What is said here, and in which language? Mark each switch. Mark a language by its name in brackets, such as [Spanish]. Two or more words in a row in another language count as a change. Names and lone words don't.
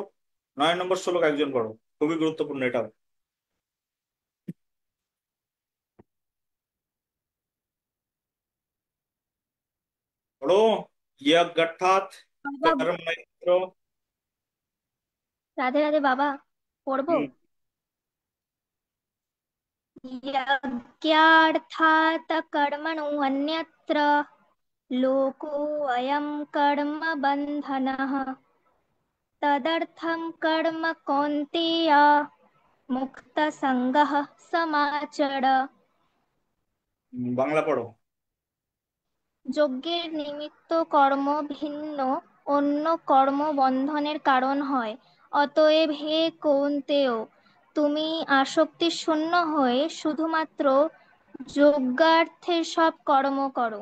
[Bangla] 9 নম্বর শ্লোক একজন পড়ো, খুবই গুরুত্বপূর্ণ এটাও। পড়ো। ইয়গঠাৎ বাবা, কর্মক্ষেত্র। রাধে রাধে বাবা, পড়বো। হুম। [Sanskrit] यज्ञार्थात् कर्मणो अन्यत्र लोकोऽयं कर्म बन्धनः तदर्थं कर्म कौन्तेय मुक्तसङ्गः समाचर। [Bangla] বাংলা পড়ো। যজ্ঞের নিমিত্ত কর্ম ভিন্ন অন্য কর্ম বন্ধনের কারণ হয়। অতএব হে কৌন্তেয়, তুমি আসক্তি শূন্য হয়ে শুধুমাত্র যজ্ঞার্থে সব কর্ম করো।